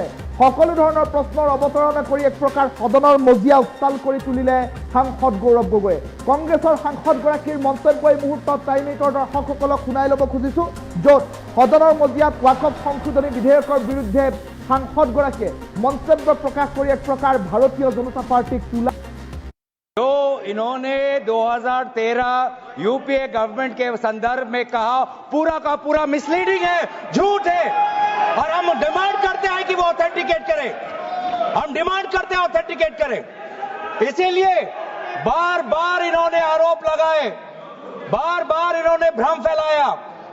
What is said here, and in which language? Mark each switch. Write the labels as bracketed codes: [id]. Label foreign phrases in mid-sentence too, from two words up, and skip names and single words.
[as] সকলো ধৰণৰ প্ৰশ্নৰ অৱতাৰণা কৰি এক প্ৰকাৰ সদনৰ মজিয়া উত্তাল কৰি তুলিলে সাংসদ গৌৰৱ গগৈয়ে। কংগ্ৰেছৰ সাংসদগৰাকীৰ মন্তব্য এই মুহূৰ্তত টাইমিটৰ দৰ্শকসকলক শুনাই ল'ব খুজিছোঁ, য'ত সদনৰ মজিয়াত ৱাকফ সংশোধনী বিধেয়কৰ বিৰুদ্ধে সাংসদগৰাকীয়ে মন্তব্য প্ৰকাশ কৰি এক প্ৰকাৰ ভাৰতীয় জনতা পাৰ্টিক তোলা। [hi] जो इन्होंने 2013 [en] UPA government [hi] के संदर्भ में कहा पूरा का पूरा मिसलीडिंग है, झूठ है। और हम डिमांड करते हैं कि वो ऑथेंटिकेट करें, हम डिमांड करते हैं ऑथेंटिकेट करें। इसीलिए बार बार इन्होंने आरोप लगाए, बार बार इन्होंने भ्रम फैलाया।